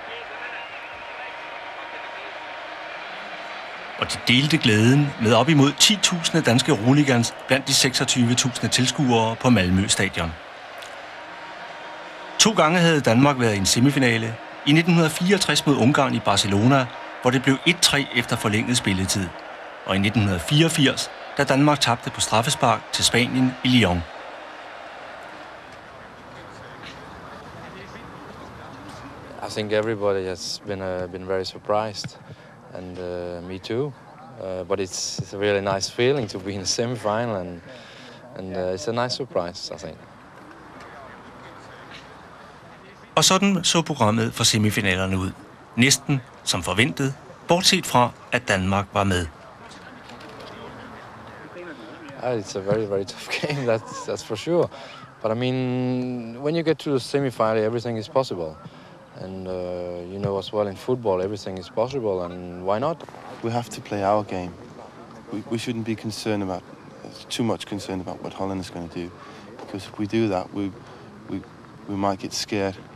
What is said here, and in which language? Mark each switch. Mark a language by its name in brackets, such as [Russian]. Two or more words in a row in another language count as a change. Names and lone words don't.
[Danish] Og de delte glæden med op imod 10.000 danske hooligans blandt de 26.000 tilskuere på Malmø Stadion. 2 gange havde Danmark været i en semifinale. I 1964 mod Ungarn i Barcelona, hvor det blev 1-3 efter forlænget spilletid. Og i 1984, da Danmark tabte på straffespark til Spanien i Lyon. [English] I think everybody has been very surprised, and me too. But it's a really nice feeling to be in the semi-final, and it's a nice surprise, I think. [Danish] Og sådan så programmet for semifinalerne ud. Næsten som forventet, bortset fra, at Danmark var med. [English] It's a very, very tough game, that's for sure. But I mean, when you get to the semi-final, everything is possible. And you know as well in football, everything is possible, and why not? We have to play our game. We shouldn't be too much concerned about what Holland is going to do, because if we do that, we might get scared.